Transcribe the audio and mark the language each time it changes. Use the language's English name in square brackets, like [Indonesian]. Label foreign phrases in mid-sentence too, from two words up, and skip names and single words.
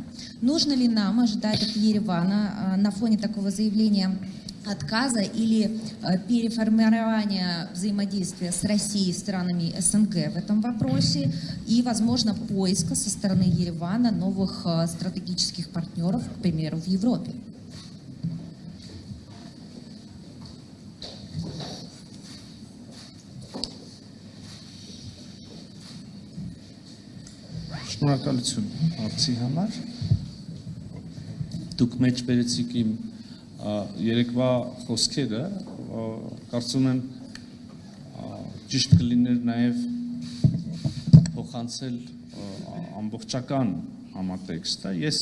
[Russian] Нужно ли нам ожидать от Еревана на фоне такого заявления отказа или переформирования взаимодействия с Россией и странами СНГ в этом вопросе и, возможно, поиска со стороны Еревана новых стратегических партнеров, к примеру, в Европе? [Armenian] Շնորհակալություն հարցի համար։ Դուք մեջ բերեցիք իմ երեկվա խոսքերը, կարծում եմ ճիշտ կլիներ նաև փոխանցել ամբողջական համատեքստը։ Ես